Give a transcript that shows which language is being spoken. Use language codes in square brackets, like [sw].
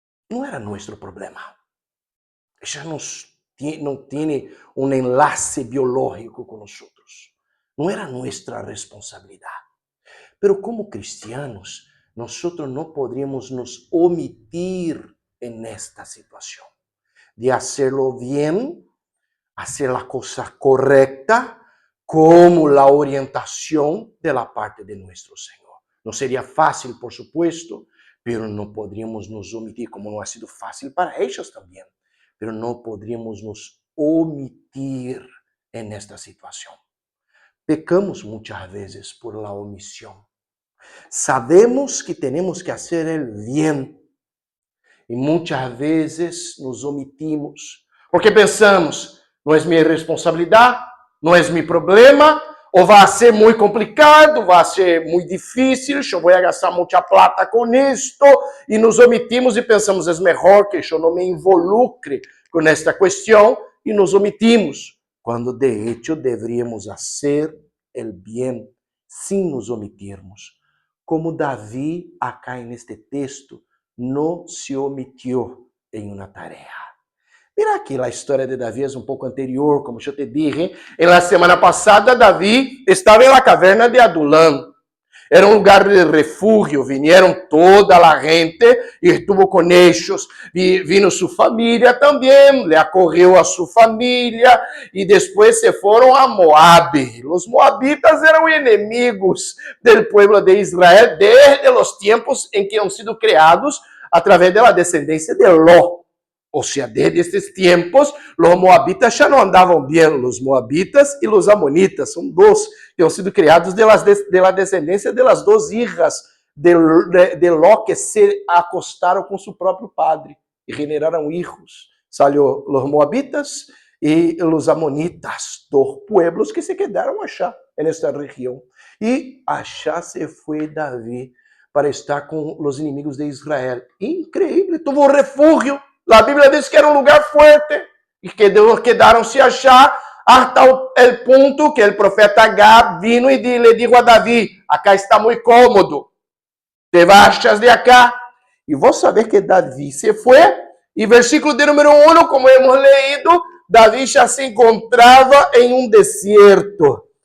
[pt] Não era nosso problema. Já não tem um enlace biológico com nós. Não era nossa responsabilidade. [es] Pero como cristianos, [pt] nós não poderíamos nos omitir nesta situação. [es] De hacerlo bien, hacer la cosa correcta, como la orientación de la parte de nuestro Señor. No sería fácil, por supuesto, pero no podríamos nos omitir, como no ha sido fácil para ellos también, pero no podríamos nos omitir en esta situación. Pecamos muchas veces por la omisión. Sabemos que tenemos que hacer el bien y muchas veces nos omitimos, porque pensamos, [pt] não é minha responsabilidade, não é meu problema, ou vai ser muito complicado, vai ser muito difícil, eu vou gastar muita plata com isto, e nos omitimos e pensamos, é melhor que eu não me involucre com esta questão, e nos omitimos, quando [es] de hecho [pt] deveríamos fazer o bem sem nos omitirmos. Como Davi, acá neste texto, não se omitiu em uma tarefa. Mira que a história de Davi é um pouco anterior, como eu [es] te dije. [pt] Na semana passada, Davi estava na caverna de Adulam. Era um lugar de refúgio. [es] Vinieron [pt] toda a gente e [es] estuvo [pt] com eles. Vino sua família também, le acorreu a sua família e depois se foram a Moabe. Os moabitas eram inimigos do povo de Israel desde os tempos em que han sido criados através da descendência de Ló. Ou seja, desde esses tempos, os moabitas já não andavam bem. Os moabitas e os amonitas são 2 que han sido criados da descendência das [es] 2 hijas [pt] de Ló que se acostaram com seu próprio padre e generaram hijos. Salió os moabitas e os amonitas, [es] 2 pueblos [pt] que se quedaram allá, nesta região. E allá se foi Davi para estar com os inimigos de Israel. [es] Increíble, tuvo refúgio. [pt] A Bíblia diz que era um lugar forte e que quedaram-se achar hasta o ponto que o profeta Gad vino e [es] le dijo [pt] a Davi, acá está muito cômodo, te baixas de acá. E vou saber que Davi se foi, e versículo de número 1, [es] como hemos leído, [pt] Davi já se encontrava em um deserto.